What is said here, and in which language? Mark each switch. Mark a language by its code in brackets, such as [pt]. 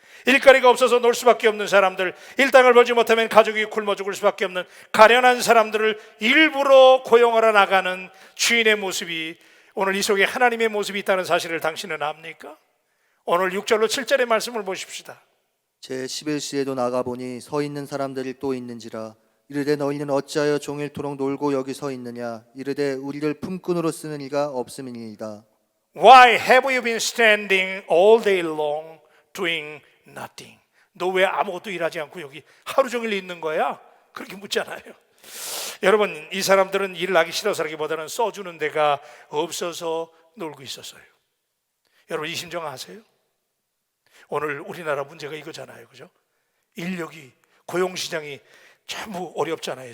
[ko] 일거리가 없어서 놀 수밖에 없는 사람들, 일당을 벌지 못하면 가족이 굶어 죽을 수밖에 없는 가련한 사람들을 일부러 고용하러 나가는 주인의 모습이, 오늘 이 속에 하나님의 모습이 있다는 사실을 당신은 압니까? 오늘 6절로 7절의 말씀을 보십시다. 제11시에도 나가보니 서 있는 사람들이 또 있는지라 이르되 너희는 어찌하여 종일토록 놀고 여기 서 있느냐 이르되 우리를 품꾼으로 쓰는 이가 없음이니이다. [en] Why have you been standing all day long doing nothing? [ko] 너 왜 아무것도 일하지 않고 여기 하루 종일 있는 거야? 그렇게 묻잖아요. 여러분, 이 사람들은 일을 하기 싫어서라기보다는 써주는 데가 없어서 놀고 있었어요. 여러분 이 심정 아세요? 오늘 우리나라 문제가 이거잖아요, 그죠? 인력이, 고용시장이 전부 어렵잖아요.